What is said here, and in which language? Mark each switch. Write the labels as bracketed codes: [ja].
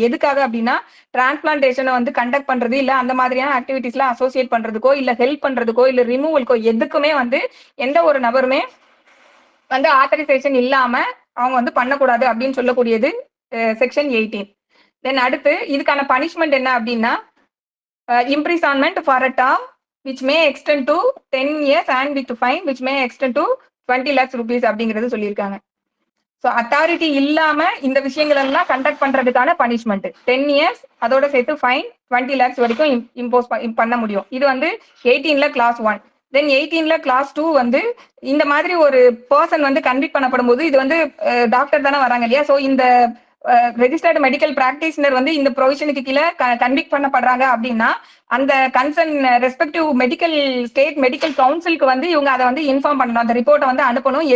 [ta] எதுக்காக அப்படின்னா டிரான்ஸ்பிளான்டேஷனை வந்து கண்டக்ட் பண்றது இல்ல அந்த மாதிரியான ஆக்டிவிட்டிஸ்ல அசோசியேட் பண்றதுக்கோ இல்ல ஹெல்ப் பண்றதுக்கோ இல்ல ரிமூவலுக்கோ எதுக்குமே வந்து எந்த ஒரு நபருமே வந்து ஆத்தரைசேஷன் இல்லாம அவங்க வந்து பண்ணக்கூடாது அப்படின்னு சொல்லக்கூடியது செக்ஷன் 18. தென் அடுத்து இதுக்கான பனிஷ்மெண்ட் என்ன அப்படின்னா [en] imprisonment for a term which may extend to 10 years and with fine which may extend to 20 lakhs rupees [ta] அப்படிங்கிறது சொல்லியிருக்காங்க. ஸோ அத்தாரிட்டி இல்லாம இந்த விஷயங்கள் எல்லாம் கண்டக்ட் பண்றதுக்கான பனிஷ்மெண்ட் 10 இயர்ஸ், அதோட சேர்த்து ஃபைன் 20 lakhs வரைக்கும் இம்போஸ் பண்ண முடியும். இது வந்து 18ல கிளாஸ் 1. தென் 18ல கிளாஸ் 2 வந்து இந்த மாதிரி ஒரு பர்சன் வந்து கன்விக்ட் பண்ணப்படும் போது, இது வந்து டாக்டர் தானே வராங்க இல்லையா, ஸோ இந்த ரெஜிஸ்டர்டு மெடிக்கல் பிராக்டிஷனர் வந்து இந்த ப்ரொவிஷனுக்கு கீழே கன்விக்ட் பண்ணப்படுறாங்க அப்படின்னா, அந்த கன்சர்ன் ரெஸ்பெக்டிவ் ஸ்டேட் மெடிக்கல் கவுன்சிலுக்கு வந்து இவங்க அதை வந்து இன்ஃபார்ம் பண்ணணும், அந்த ரிப்போர்ட்டை வந்து அனுப்பணும்.